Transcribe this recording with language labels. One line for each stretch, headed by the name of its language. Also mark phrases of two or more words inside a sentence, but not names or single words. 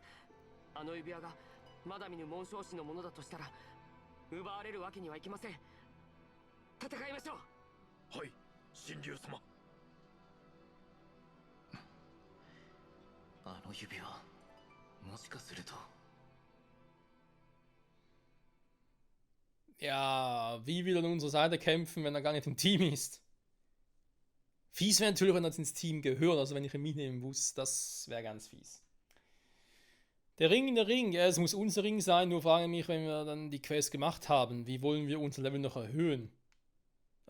Japanese: あの指輪がまだ見ぬ紋章師のものだとしたら奪われるわけにはいきません。戦いましょう。はい、神竜様。あの指輪、もしかすると。
German: Ja, wie will er an unserer Seite kämpfen, wenn er gar nicht im Team ist? Fies wäre natürlich, wenn er ins Team gehört, also wenn ich ihn mitnehmen muss, das wäre ganz fies. Der Ring, ja, es muss unser Ring sein, nur frage mich, wenn wir dann die Quest gemacht haben, wie wollen wir unser Level noch erhöhen?